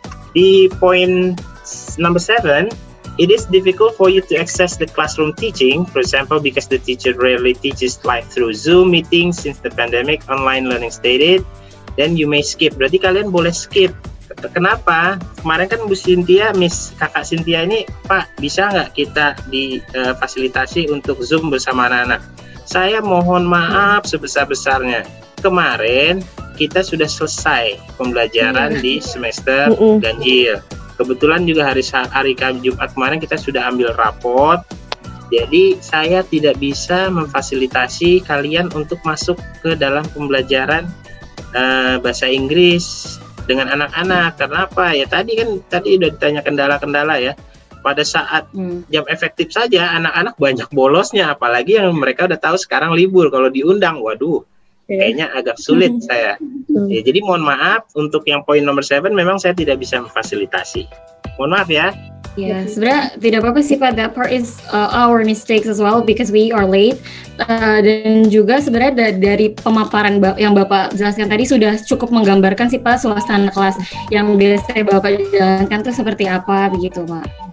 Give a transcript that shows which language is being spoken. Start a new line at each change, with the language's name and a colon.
English: Di point number 7, it is difficult for you to access the classroom teaching, for example, because the teacher rarely teaches live through Zoom meetings since the pandemic, online learning stated, then you may skip.
Indonesian: Berarti kalian boleh skip. Kenapa? Kemarin kan Bu Cynthia, Kakak Cynthia ini, Pak, bisa nggak kita difasilitasi untuk Zoom bersama anak-anak? Saya mohon maaf sebesar-besarnya. Kemarin kita sudah selesai pembelajaran di semester ganjil. Kebetulan juga hari Jumat kemarin kita sudah ambil rapot. Jadi saya tidak bisa memfasilitasi kalian untuk masuk ke dalam pembelajaran bahasa Inggris dengan anak-anak. Karena apa? Ya tadi udah ditanya kendala-kendala ya. Pada saat jam efektif saja anak-anak banyak bolosnya, apalagi yang mereka udah tahu sekarang libur. Kalau diundang, waduh, kayaknya agak sulit saya. Ya, jadi mohon maaf untuk yang poin nomor 7 memang saya tidak bisa memfasilitasi. Mohon maaf ya. Ya, sebenarnya tidak apa-apa sih Pak.
English: That part is our mistakes as well because we are late.
Indonesian: Dan juga sebenarnya dari pemaparan yang Bapak jelaskan tadi sudah cukup menggambarkan sih Pak suasana kelas yang biasa Bapak jalankan itu seperti apa begitu Pak.